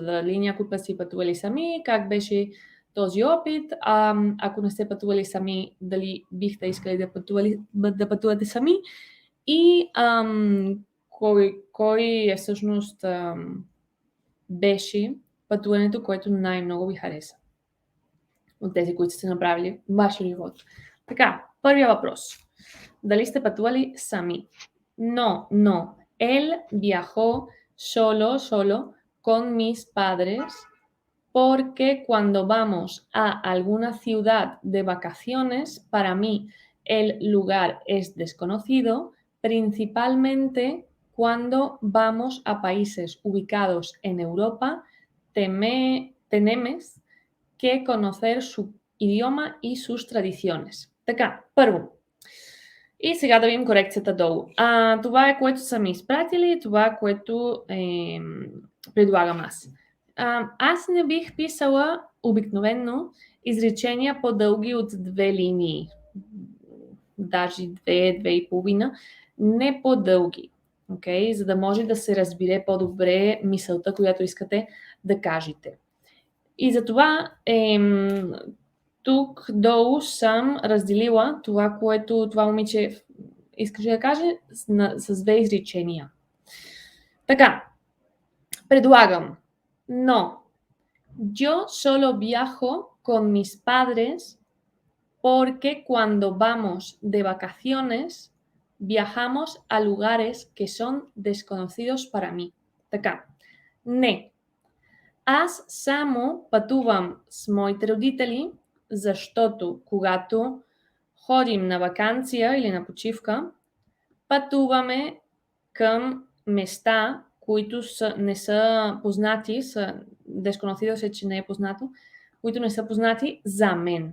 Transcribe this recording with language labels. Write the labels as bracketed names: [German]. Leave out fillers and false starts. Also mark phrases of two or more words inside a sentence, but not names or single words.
[Bulgarian] Дали някой път сте пътували сами, как беше този опит, ако не сте пътували сами, дали бихте искали да пътувате сами и кой всъщност беше пътуването, което най-много ви хареса от тези, които сте направили в вашия живот. Така, първия въпрос. Дали сте пътували сами? [Spanish] No. Él viajó solo con mis padres porque cuando vamos a alguna ciudad de vacaciones, para mí el lugar es desconocido, principalmente cuando vamos a países ubicados en Europa, tenemos que conocer su idioma y sus tradiciones. [Bulgarian] Така, първо. И сега да видим корекцията долу. Това е, което са ми изпратили, това, което предлагам аз. Аз не бих писала обикновено изречения по-дълги от 2 линии. Даже 2,5. Не по-дълги. За да може да се разбере по-добре мисълта, която искате да кажете. И затова тук долу съм разделила това, което това момиче искаше да каже с 2 изречения. Така, предлагам. [Spanish] No, yo solo viajo con mis padres porque cuando vamos de vacaciones viajamos a lugares que son desconocidos para mí. [Bulgarian] Така, не. Аз само пътувам с моите родители, защото когато ходим на ваканция или на почивка, пътуваме към места, които не са познати, desconocidos, че не е познато, които не са познати за мен.